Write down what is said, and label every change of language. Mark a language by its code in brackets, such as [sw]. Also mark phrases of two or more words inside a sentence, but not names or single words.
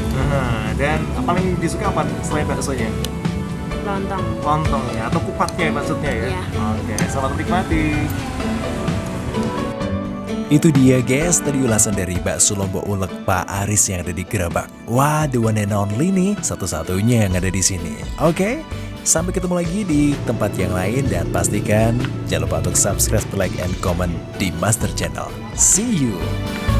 [id] Nah, dan paling disuka apa selain baksonya? Lontong. Lontongnya atau kupatnya maksudnya ya? Iya. Oke, selamat menikmati. Itu dia guys, tadi ulasan dari bakso Lombok ulek Pak Aris yang ada di Gerabak. Wah, [en] the one and only [id] nih, satu-satunya yang ada di sini. Oke, sampai ketemu lagi di tempat yang lain dan pastikan jangan lupa untuk [en] subscribe, like, and comment [id] di Master Channel. [en] See you!